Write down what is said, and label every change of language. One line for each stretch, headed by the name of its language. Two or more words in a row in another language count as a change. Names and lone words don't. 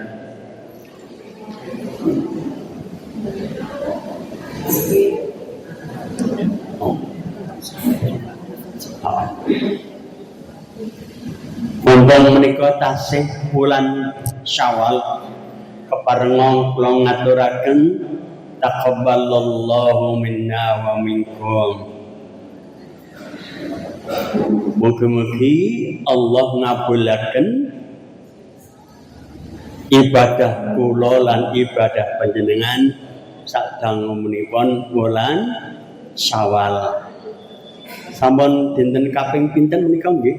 Javanese: Mumpung menika tasih bulan Syawal keparenga kula ngaturaken
Arabic: تقبل الله منا ومنكم.
Javanese: Mugi-mugi Allah ngabulaken ibadah kula lan ibadah panjenengan sadangunipun bulan Syawal. Sampun dinten kaping pinten menika nggih?